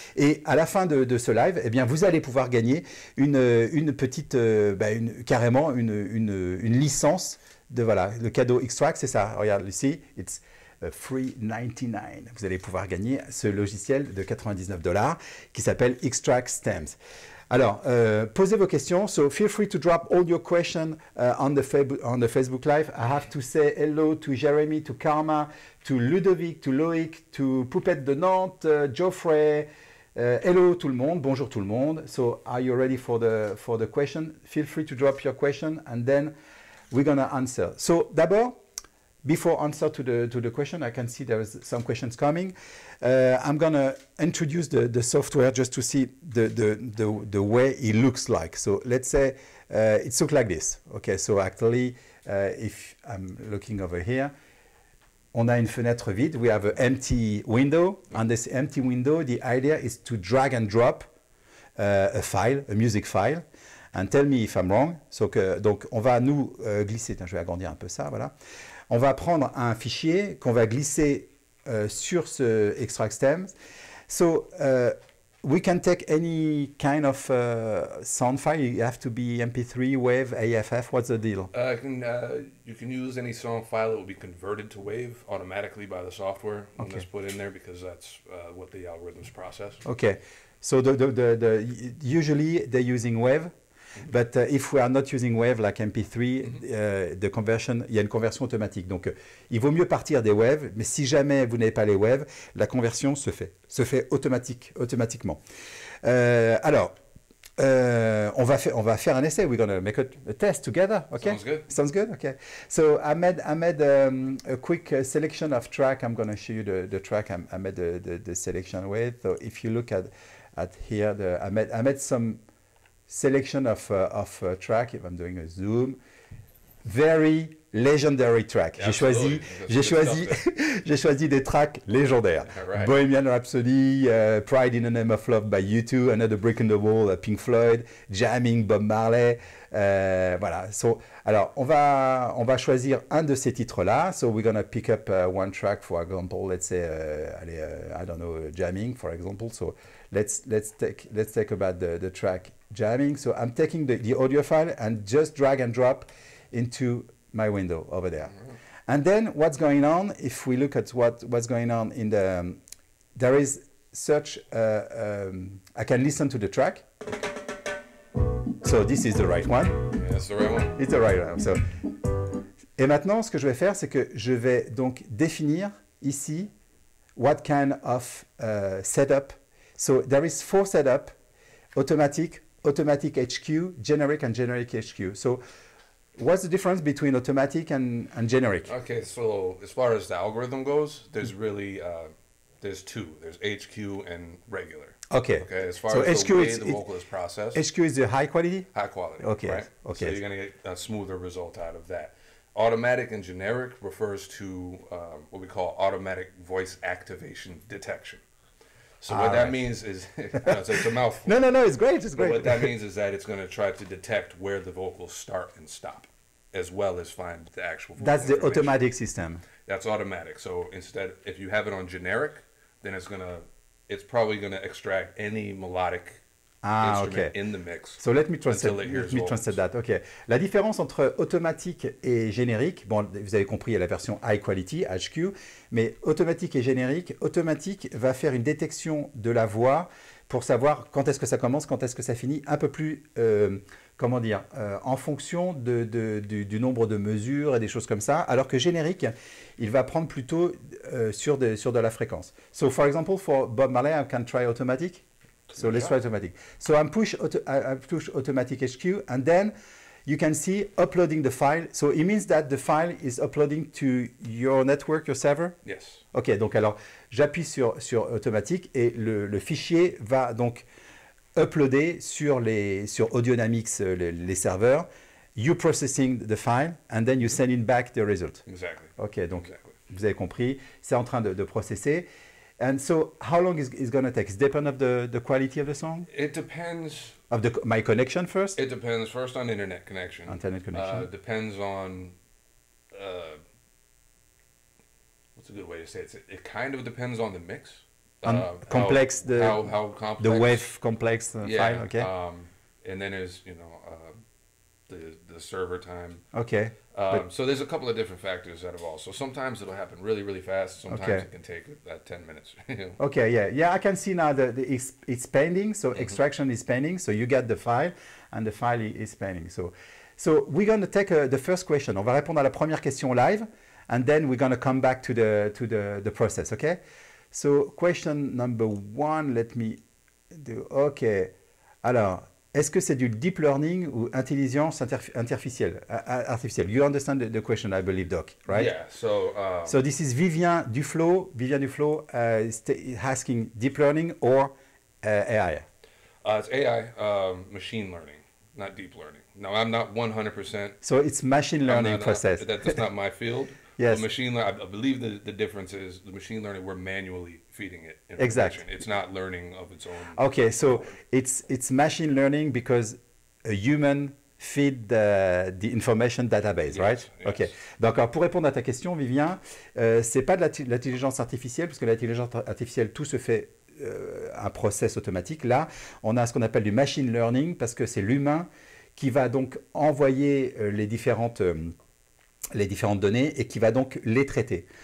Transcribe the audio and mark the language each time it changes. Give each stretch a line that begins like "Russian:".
French: Et à la fin de ce live, eh bien, vous allez pouvoir gagner une petite, carrément une licence de, voilà, le cadeau XTRAX, c'est ça. Regarde ici,
English: it's free 99.
French: Vous allez pouvoir gagner ce logiciel de $99 qui s'appelle XTRAX Stems. Alors, posez vos questions.
English: So feel free to drop all your questions on the Facebook Live. I have to say hello to Jeremy, to Karma, to Ludovic, to Loïc, to Poupette de Nantes, Geoffrey. Hello
French: tout le monde. Bonjour tout le monde.
English: So are you ready for the question? Feel free to drop your question and then we're gonna answer. So
French: d'abord,
English: before answer to the question, I can see there is some questions coming. I'm gonna introduce the software just to see the way it looks like. So let's say it looks like this. Okay, so actually, if I'm looking over here,
French: on a une fenêtre vide.
English: We have an empty window. On this empty window, the idea is to drag and drop a file, a music file. And tell me if I'm wrong.
French: Donc, on va nous glisser. Je vais agrandir un peu ça, voilà. On va prendre un fichier qu'on va glisser sur ce XTRAX Stems.
English: So we can take any kind of sound file. You have to be MP3, WAV, AFF. What's the deal? You can use any sound file that will be converted to WAV automatically by the software when it's put in there, because that's what the algorithms process. Okay. So usually they're using WAV. But if we are not using WAV like MP3, the conversion,
French: il y a une conversion automatique. Donc, il vaut mieux partir des WAV, mais si jamais vous n'avez pas les WAV, la conversion se fait automatiquement. Alors, on va faire un essai.
English: We're gonna make a test together. Okay. Sounds good. Sounds good. Okay. So I made a quick selection of track. I'm gonna show you the track I made the selection with. So if you look at here, I made some selection of track. If I'm doing a zoom, very legendary track.
French: J'ai choisi des tracks légendaires.
English: Right. Bohemian Rhapsody, Pride in the Name of Love by U2, Another Brick in the Wall, Pink Floyd, Jamming, Bob Marley.
French: Voilà. So, alors, on va choisir un de ces titres-là.
English: So we're gonna pick up one track, for example, let's say, I don't know, Jamming, for example. So let's take about the track Jamming. So I'm taking the audio file and just drag and drop into my window over there. And then what's going on, if we look at what's going on in the, there is such, I can listen to the track. So this is the right one. Yeah, that's the right one. It's the right one.
French: So, et maintenant, ce que je vais faire, c'est que je vais donc définir ici
English: what kind of setup. So there is 4 setup: automatic HQ, generic, and generic HQ. So what's the difference between automatic and generic? Okay, so as far as the algorithm goes, there's really there's 2. There's HQ and regular. Okay. Okay. As far so as HQ the way is, the vocal is processed, HQ is the high quality. high quality. Okay. Right? Okay. So you're gonna get a smoother result out of that. Automatic and generic refers to what we call automatic voice activation detection. So what that means is, it's a mouthful. No, it's great. It's But great. what that means is that it's going to try to detect where the vocals start and stop, as well as find the actual vocal That's the information. automatic system. That's automatic. So instead, if you have it on generic, then it's going to it's probably going to extract any melodic instrument in the mix. So let me translate that. Okay.
French: La différence entre automatique et générique, bon, vous avez compris, il y a la version high quality, HQ, mais automatique et générique, automatique va faire une détection de la voix pour savoir quand est-ce que ça commence, quand est-ce que ça finit, un peu plus, comment dire, en fonction du nombre de mesures et des choses comme ça, alors que générique, il va prendre plutôt sur de la fréquence.
English: So for example, for Bob Marley, I can try automatic. So let's try automatic. So I push automatic HQ, and then you can see uploading the file. So it means that the file is uploading to your network, your server? Yes.
French: Ok, donc alors j'appuie sur automatique et le fichier va donc uploader sur Audionamics, les serveurs.
English: You processing the file, and then you sending back the result. Exactly.
French: Ok, donc vous avez compris, c'est en train de processer.
English: And so, how long is going to take? It depends of the quality of the song? It depends. Of my connection first? It depends first on internet connection. Internet connection. Depends on, what's a good way to say it? It kind of depends on the mix. Complex, how complex. The wave complex file, okay. And then there's, the server time. Okay. So there's a couple of different factors that involve. So sometimes it'll happen really, really fast. Sometimes it can take 10 minutes. Okay, yeah. I can see now that it's pending. So extraction is pending. So you get the file, and the file is pending. So we're going to take the first question.
French: On va répondre à la première question live,
English: and then we're going to come back to the process. Okay. So question number 1. Let me do. Okay. Alors.
French: Est-ce que c'est du deep learning ou intelligence artificielle?
English: You understand the question, I believe, Doc, right? Yeah. So this is Vivien Duflo. Vivien Duflo is asking deep learning or AI? It's AI, machine learning, not deep learning. No, I'm not 100%. So it's machine learning process. That's not my field. Yes. Machine learning, I believe the difference is the machine learning, we're manually feeding it information. Exactly. It's not learning of its own. Okay, so it's machine learning because a human feed the information database, right? Yes. Okay.
French: Donc, alors, pour répondre à ta question, Vivien, c'est pas de l'intelligence artificielle, parce que l'intelligence artificielle, tout se fait un process automatique. Là, on a ce qu'on appelle du machine learning, parce que c'est l'humain qui va donc envoyer les différentes données et qui va donc les traiter.